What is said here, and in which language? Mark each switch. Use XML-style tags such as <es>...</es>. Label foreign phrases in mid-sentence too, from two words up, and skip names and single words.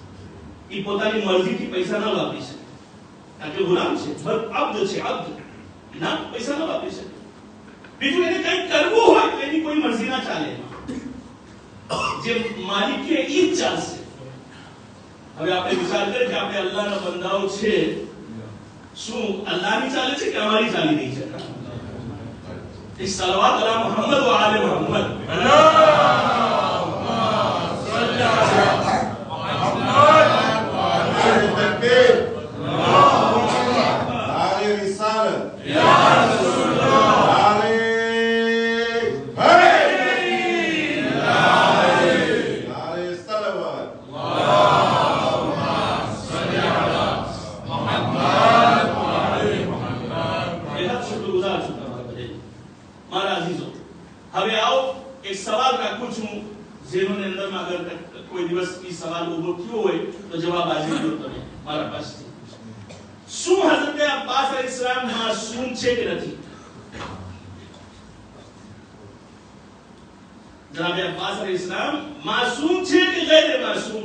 <gu>ઈ પોતાની મરજીથી પૈસા ન વાપરી શકે, કારણ કે ગુલામ છે, અબ્દ છે, અબ્દ ના પૈસા ન વાપરી શકે। બીજું એને કંઈક કરવું હોય તો એની કોઈ મરજી ના ચાલે, જે માલિક કે ઈ જ ચાલશે। હવે આપણે વિચાર કરીએ કે આપણે અલ્લાહના બંદાઓ છે, શું અલ્લાહની ચાલે છે કે અમારી ચાલી રહી છે?</gu> <ar>صلوات على محمد وآل محمد. اللهم صل على محمد وآل تكبير. آل رسالت يا رسول الله آل آل صلوات. اللهم صل على محمد وآل محمد.</ar> <hi>बेहद शुक्रगुजार</hi> <gu>છું મારા અજીઝો। હવે આવો એક સવાલ રાખું છું, જેનો અંદરમાં અગર કોઈ દિવસ ઈ સવાલ ઉભો થયો હોય તો જવાબ આજે દો તમે મારા પાસેથી। શું હઝરત અબ્બાસ અલૈહિસ્સલામ માસૂમ છે કે નથી? જનાબ અબ્બાસ અલૈહિસ્સલામ માસૂમ છે કે ગैर માસૂમ?</gu>